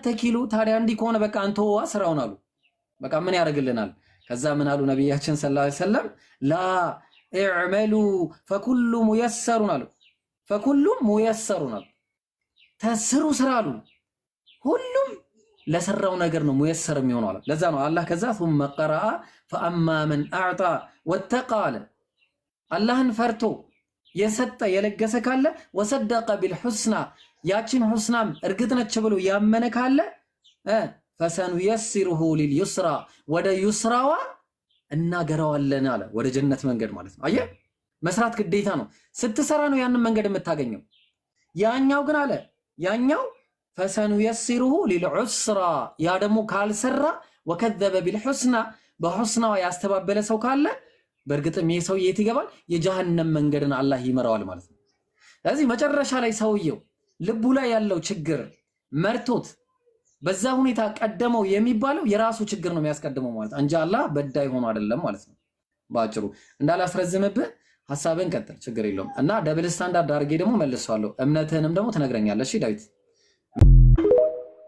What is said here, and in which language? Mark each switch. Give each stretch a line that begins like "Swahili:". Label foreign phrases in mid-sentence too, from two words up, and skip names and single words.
Amharic: ተኪሉ ታዲያ እንዲህ ከሆነ በቃ አንተ ስራውን አሉ በቃ ምን ያደርግልናል። ከዛ ምን አሉ ነብያችን
Arabic: صلى الله عليه وسلم لا اعملوا فكل ميسر
Amharic: አሉ
Arabic: فكل ميسر
Amharic: አሉ ተስሩ ስራ አሉ ሁሉም ለሰራው ነገር ነው ሙየሰር የሚሆነው አለ። ለዛ ነው አላህ ከዛ
Arabic: ثم قرأ فأما من أعطى واتقى
Amharic: አላህን ፈርቶ የሰጠ የለገሰ ካለ
Arabic: وصدق بالحسنى
Amharic: ያችን ሁስናም እርግጥ ነች ብሎ ያመነ ካለ
Arabic: فسنيسره لليسرى
Amharic: ወደ ዩስራዋ እናገራዋለን አለ ወደ ጀነት መንገድ ማለት ነው። አየህ መስራት ግዴታ ነው ስትሰራ ነው ያንን መንገድ የምታገኘው። ያኛው ግን አለ ያኛው
Arabic: فسنيسره للعسرى
Amharic: ያ ደግሞ ካልሰራ
Arabic: وكذب بالحسنى
Amharic: በሁስናዋ ያስተባበለ ሰው ካለ በእርግጥም ይሄ ሰው የት ይገባል የጀሃነም መንገድን አላህ ይመራዋል ማለት ነው። ስለዚህ መጨረሻ ላይ ሰውየው ልቡ ላይ ያለው ችግር መርቶት በዛ ሁኔታ ቀደመው የሚባለው የራሱ ችግር ነው የሚያስቀድመው ማለት እንጂ አላህ በዳይ ሆኖ አይደለም ማለት ነው። ባጭሩ እንዳላስረዝምብህ ሐሳብን ቀጥል ችግር የለውም እና
English: double standard
Amharic: አድርጌ ደግሞ መልሰዋለሁ። እምነትህንም ደግሞ ትነግረኛለህ። እሺ ዳዊት